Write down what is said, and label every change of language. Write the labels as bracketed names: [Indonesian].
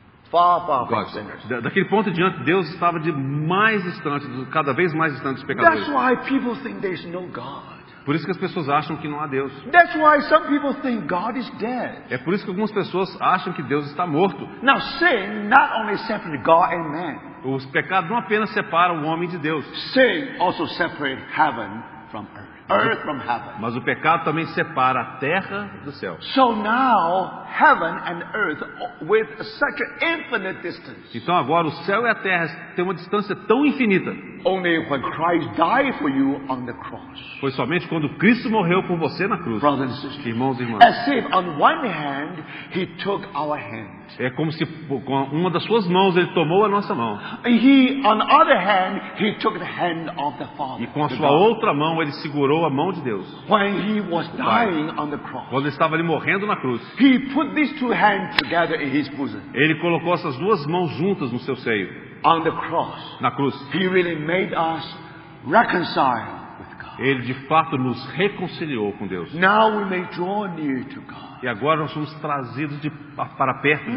[English] Far, far from sinners. [Portuguese] daquele ponto em diante, Deus estava de mais distante, cada vez mais distante dos [English] That's [Portuguese] pecadores. [English] why people think there's no God. [Portuguese] Por isso que as pessoas acham que não há Deus. [English] That's why some people think God is dead. [Portuguese] É por isso que algumas pessoas acham que Deus está morto. [English] Now sin not only separated God and man, [Portuguese] Os pecados não apenas separam o homem de Deus, [English] sin also separated heaven from earth from heaven. [Portuguese] mas o pecado também separa a terra do céu. [English] So now heaven and earth with such an infinite distance. [Portuguese] Então agora o céu e a terra têm uma distância tão infinita. [English] Only when Christ died for you on the cross. [Portuguese] Foi somente quando Cristo morreu por você na cruz. [English] Brothers and sisters. [Portuguese] Irmãos e irmãs. [English] As if on one hand he took our hand. [Portuguese] É como se com uma das suas mãos ele tomou a nossa mão. [English] He on the other hand he took the hand of the Father. [Portuguese] E com a [English] the [Portuguese] sua [English] God. [Portuguese] outra mão ele segurou a mão de Deus. [English] When he was dying on the cross. [Portuguese] Quando ele estava ali morrendo na cruz, [English] He put these two hands together in his bosom. [Portuguese] ele colocou essas duas mãos juntas no seu seio, [English] On the cross. [Portuguese] na cruz. [English] He really made us reconcile with God. [Portuguese] Ele de fato nos reconciliou com Deus. [English] Now we may draw near to God. [Portuguese] E agora nós somos trazidos para perto de